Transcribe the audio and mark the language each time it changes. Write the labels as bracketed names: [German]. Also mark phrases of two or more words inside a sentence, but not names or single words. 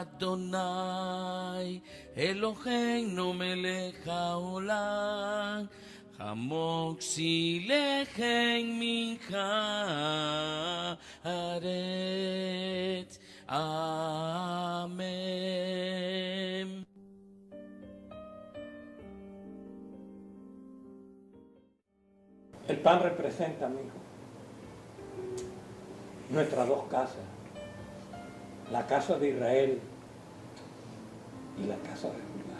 [Hebrew] אדוני אלוהינו מלך העולם המוציא לחם מן הארץ. [Spanish] Amén. El pan representa, mi hijo, nuestras dos casas, la casa de Israel y la casa de Judá.